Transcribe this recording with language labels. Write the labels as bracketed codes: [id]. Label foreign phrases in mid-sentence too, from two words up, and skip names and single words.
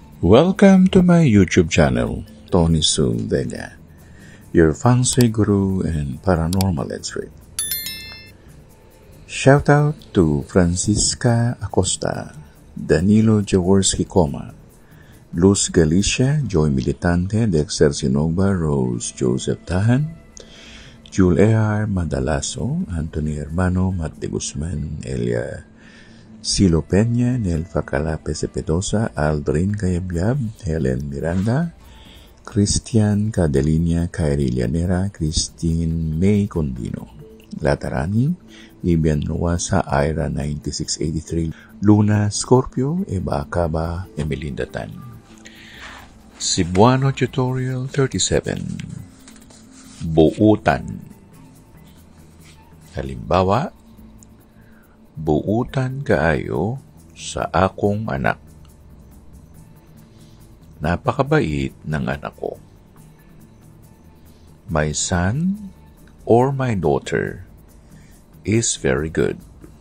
[en] Welcome to my YouTube channel, Tony Su Vega, your feng shui guru and paranormal expert. Shout out to Francisca Acosta, Danilo Jaworski Coma, Luz Galicia, Joy Militante, Dexter Sinova, Rose Joseph Tahan, Jul A.R. Madalaso, Anthony Hermano, Matt de Guzman, Elia Silo Peña, Nelfa Calape Cepedosa, Aldrin Cayabyab, Helen Miranda, Christian Cadelinia, Kyrie Llanera, Christine May Condino, Latarani, Vivian Nuasa, Ira 9683, Luna Scorpio, Eva Acaba, Emelinda Tan. Cebuano Tutorial 37. Buutan. [ceb] Halimbawa, buutan kaayo sa akong anak. [tl] Napakabait ng anak ko. [en] My son or my daughter is very good.